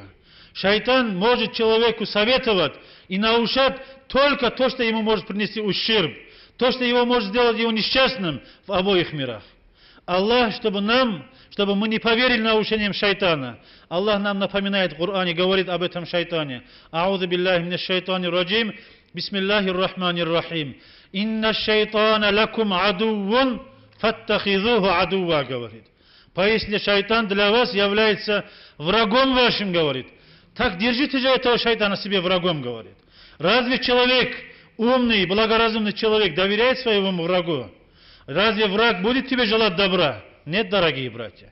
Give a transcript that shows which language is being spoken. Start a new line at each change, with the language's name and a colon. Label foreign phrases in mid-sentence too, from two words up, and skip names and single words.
Russian: Шайтан может человеку советовать и наушать только то, что ему может принести ущерб. То, что его может сделать его несчастным в обоих мирах. Аллах, чтобы мы не поверили наушениям шайтана, Аллах нам напоминает в Коране, говорит об этом шайтане.
Arabic: أعوذ بالله من الشيطان الرجيم بسم الله الرحمن الرحيم. إن الشيطان لكم عدو فاتخذوه عدوا,
Russian: говорит. Поистине шайтан для вас является врагом вашим, говорит. Так держите же этого шайтана себе врагом, говорит. Разве человек, умный, благоразумный человек, доверяет своему врагу? Разве враг будет тебе желать добра? Нет, дорогие братья.